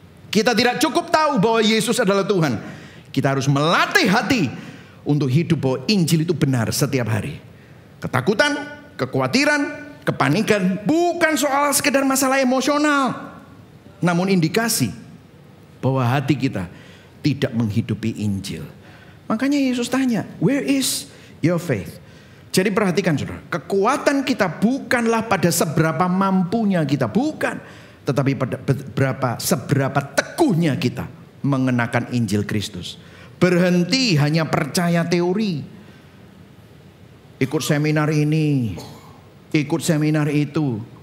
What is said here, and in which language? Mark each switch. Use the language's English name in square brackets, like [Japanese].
[Indonesian] Kita tidak cukup tahu bahwa Yesus adalah Tuhan. Kita harus melatih hati untuk hidup bahwa Injil itu benar setiap hari. Ketakutan, kekhawatiran, kepanikan bukan soal sekedar masalah emosional, namun indikasi bahwa hati kita tidak menghidupi Injil. Makanya Yesus tanya, [English] where is your faith? [Indonesian] Jadi perhatikan saudara, kekuatan kita bukanlah pada seberapa mampunya kita, bukan. Tetapi pada seberapa teguhnya kita mengenakan Injil Kristus. Berhenti hanya percaya teori. Ikut seminar ini, ikut seminar itu.